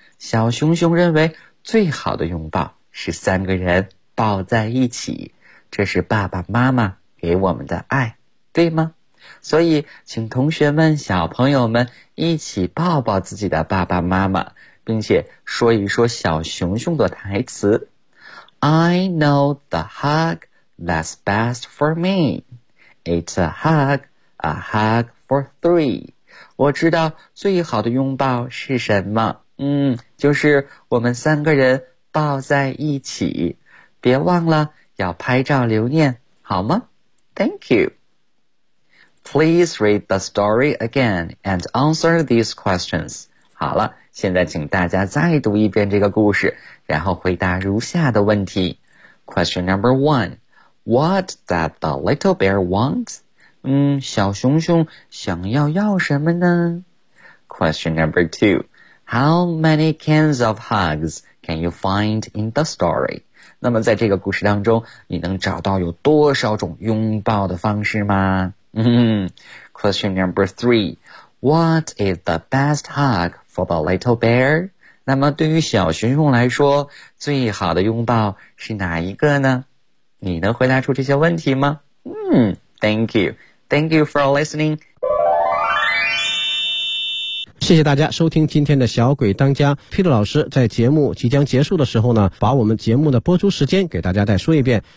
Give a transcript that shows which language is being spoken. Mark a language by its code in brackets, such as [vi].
[zh] 小熊熊认为最好的拥抱是三个人抱在一起，这是爸爸妈妈给我们的爱，对吗？所以请同学们、小朋友们一起抱抱自己的爸爸妈妈，并且说一说小熊熊的台词。 [en] I know the hug that's best for me. It's a hug for three. [zh] 我知道最好的拥抱是什么，就是我们三个人抱在一起。别忘了要拍照留念好吗？ [en] Thank you. Please read the story again and answer these questions. [zh] 好了，现在请大家再读一遍这个故事，然后回答如下的问题。 [en] Question number one. What did the little bear want? [zh] 小熊熊想要什么呢？ [en] Question number two. How many kinds of hugs can you find in the story? [zh] 那么在这个故事当中，你能找到有多少种拥抱的方式吗？ [en] Question number three. What is the best hug for the little bear? [zh] 那么对于小熊熊来说，最好的拥抱是哪一个呢？你能回答出这些问题吗？ [en] Thank you. Thank you for listening. [zh] 谢谢大家收听今天的小鬼当家。Peter 老师在节目即将结束的时候呢，把我们节目的播出时间给大家再说一遍。